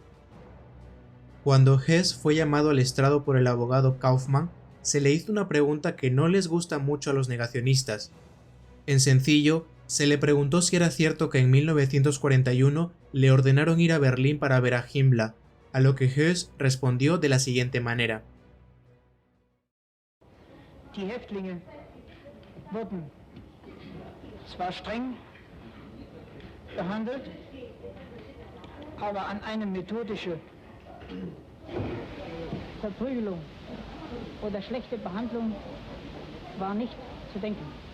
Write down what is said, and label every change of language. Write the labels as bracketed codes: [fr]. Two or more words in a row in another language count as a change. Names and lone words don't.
[es] Cuando Hess fue llamado al estrado por el abogado Kaufmann, se le hizo una pregunta que no les gusta mucho a los negacionistas. En sencillo, se le preguntó si era cierto que en 1941 le ordenaron ir a Berlín para ver a Himmler, a lo que Hess respondió de la siguiente manera: [de] Die Häftlinge wurden zwar streng behandelt, aber an eine methodische Verprügelung oder schlechte Behandlung war nicht zu denken.